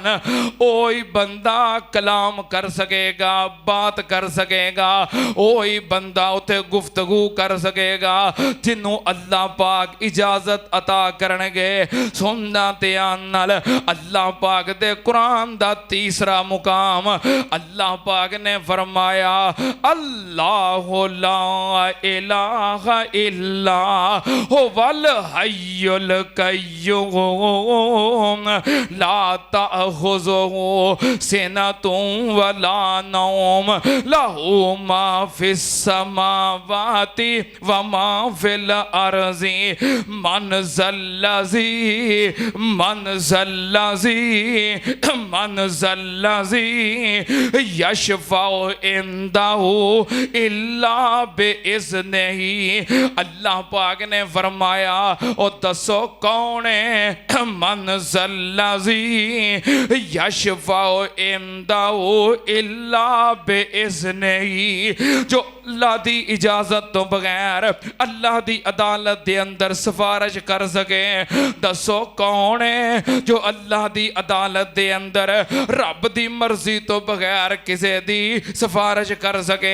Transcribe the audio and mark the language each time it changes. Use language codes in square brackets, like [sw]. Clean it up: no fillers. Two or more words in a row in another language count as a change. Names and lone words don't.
[pa] اوہی بندہ کلام کر سکے گا، بات کر سکے گا، اوہی بندہ اوتھے گفتگو کر سکے گا جنہوں اللہ پاک اجازت عطا کرنگے. سننا دھیان نال اللہ پاک دے قرآن دا تیسرا مقام اللہ پاک نے فرمایا [ar] الله لا إله إلا هو الحي القيوم لا تأخذه سنة ولا نوم له ما في السماوات وما في الأرض من ذا الذي يشفع عنده إلا بإذنه. [pa] اللہ پاک نے فرمایا اور دسو کون ہے [ar] من ذا الذي يشفع عنده إلا بإذنه, [pa] جو اللہ دی اجازت تو بغیر اللہ دی عدالت دے اندر سفارش کر سکے. دسو کون ہے جو اللہ دی عدالت دے اندر رب دی مرضی تو بغیر کسے دی سفارش کر سکے.